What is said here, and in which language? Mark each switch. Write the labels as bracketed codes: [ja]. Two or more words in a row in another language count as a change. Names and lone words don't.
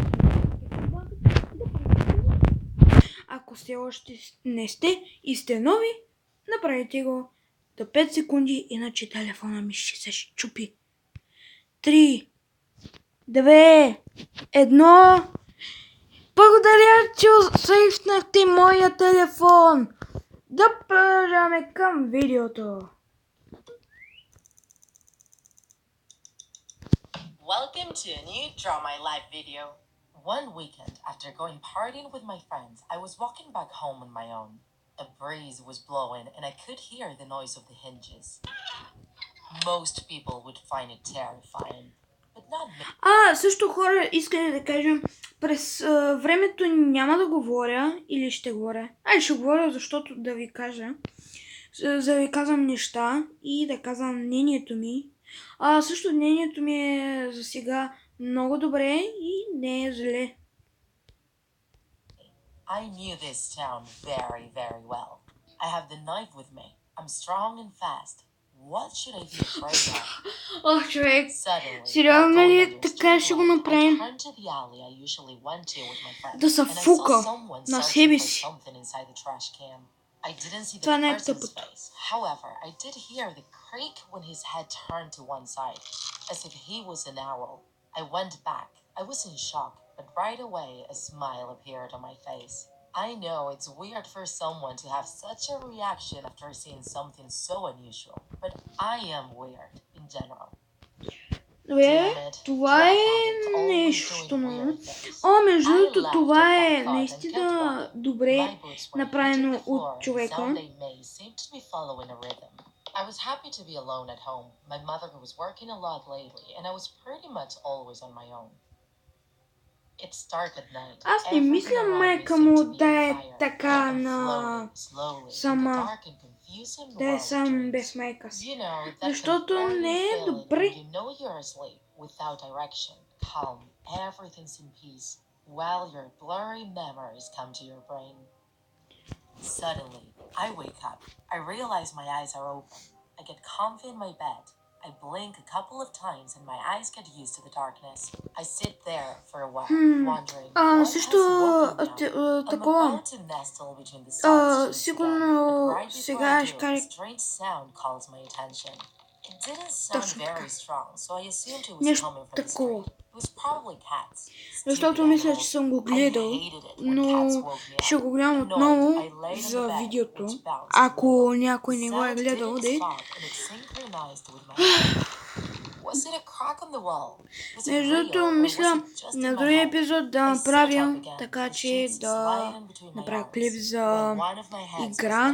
[bg] Ако все още не сте и сте нови, направете го до 5 секунди, иначе телефона ми ще се щупи. 3, 2, 1. Благодаря, че сейфнахте моя телефон. Да продължаваме към видеото. [en] Welcome to a new Draw My Life video. One weekend, after going partying with my friends, I was walking back home on my own. A breeze was blowing and I could hear the noise of the hinges. Most people would find it terrifying, but not me. [bg] Също хора, искали да кажем, през времето няма да говоря или ще говоря. Ще говоря, защото да ви кажа. За да ви казвам неща и да казвам мнението ми. Също мнението ми е за сега много добре и не е зле. [en] I knew this town very, very well. I have the knife with me. I'm strong and fast. What should I be afraid of? [bg] Човек, сериозно ли така ще го направим? Да се фука на себе си. [en] I didn't see the person's face. However, I did hear the creak when his head turned to one side, as if he was an owl. I went back. I was in shock, but right away a smile appeared on my face. I know it's weird for someone to have such a reaction after seeing something so unusual, but I am weird in general. [bg] Това е нещо. Между другото, това е наистина добре направено от човека. [en] I was happy to be alone at home. My mother was working a lot lately, and I was pretty much always on my own. It's dark at night. [bg] Аз не мисля майка му да е така на сама. Да е сам без майка си. Защото не е добре. [en] Without direction, calm, everything's in peace, while your blurry memories come to your brain. Suddenly, I wake up. I realize my eyes are open. I get comfy in my bed. I blink a couple of times and my eyes get used to the darkness. I sit there for a while, wondering what has woken me up. I'm about to nestle between the soft sheets again, but right before I do, a strange sound calls my attention. It didn't sound very strong, so I assumed it was coming from the street. It was probably cats. [bg] Защото мисля, че съм го гледал, но ще го гледам отново за видеото, ако някой не го е гледал, Между другото, мисля на другия епизод да направим така, че да направя клип за игра.